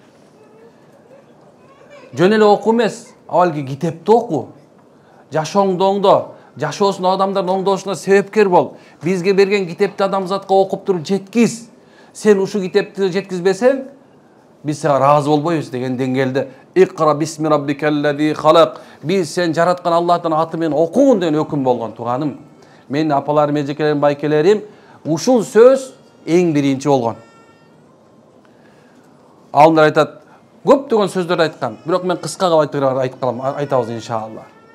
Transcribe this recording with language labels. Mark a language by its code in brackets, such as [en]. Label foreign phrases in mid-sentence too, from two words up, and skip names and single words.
[ky] Жөн эле оку эмес, авалки китепти оку. Жашооңду оңдо, жашоосун адамдардын оңдошуна себепкер бол. Бизге берген китепти адамзатка окуп туруп жеткиз. Сен ушу китепти жеткизбесең, биз сага ыраазы болбойбуз деген деңгээлде [ar] اقرأ باسم ربك الذي خلق. [ky] Биз сен жараткан Аллахтын аты менен окугун деген өкүм болгон туганым. Менин апаларым, эжекелерим, байкелерим, ушул сөз эң биринчи болгон. Алымдар айтат, көптөгөн сөздөрдү айткан, бирок мен кыска кылып айтабыз иншалла.